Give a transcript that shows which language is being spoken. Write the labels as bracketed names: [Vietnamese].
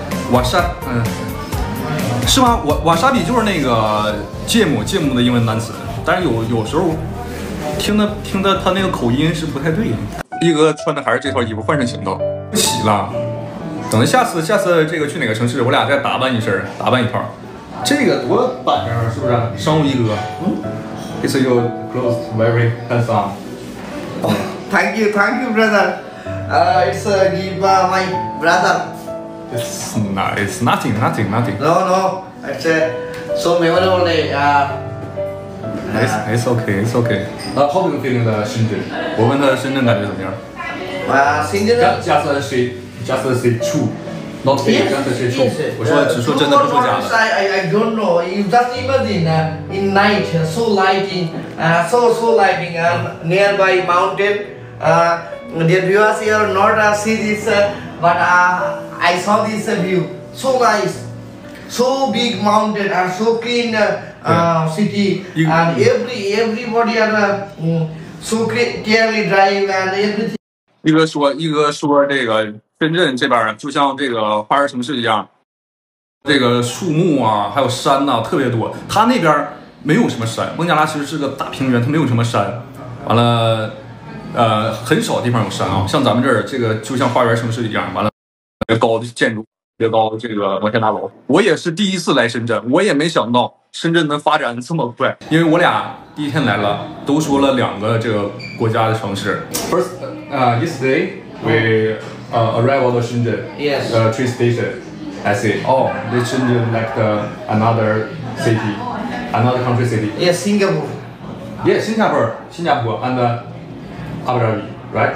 [Chinese] wasabi， 是吗？wasabi 就是那个芥末的英文单词，但是有时候听的他那个口音是不太对。一哥穿的还是这套衣服，换身行头，不洗了。等着下次这个去哪个城市，我俩再打扮一套。这个多板正，是不是？商务一哥。 [English] It's your clothes very handsome. Thank you, brother. It's give my brother. It's nothing. No. It's so memorable day. It's okay. How do you feel in the 深圳？ [Chinese] 我问他深圳感觉怎么样？深圳。 [English] Just say true, not fake. Just say true. [Chinese] 我说只说真的，不说假的。 [English] I don't know. You just imagine in night, so lighting, so lighting, nearby mountain. dear viewers, here not see this, but I saw this view. So nice, so big mountain and so clean city, and everybody are so clearly drive and everything. [Chinese] 一哥说这个深圳这边就像这个花园城市一样，这个树木啊，还有山呐、特别多。它那边没有什么山，孟加拉其实是个大平原，它没有什么山。完了，很少地方有山啊，像咱们这儿这个就像花园城市一样。完了，特别高的建筑，特别高的这个摩天大楼。我也是第一次来深圳，我也没想到深圳能发展这么快，因为我俩第一天来了，都说了2个这个国家的城市。 [English] First, yesterday we arrived at Shenzhen. Yes. Train station. I say, oh, this Shenzhen like another city, another country city. Yes, Singapore. Yeah, Singapore and Abu Dhabi, right?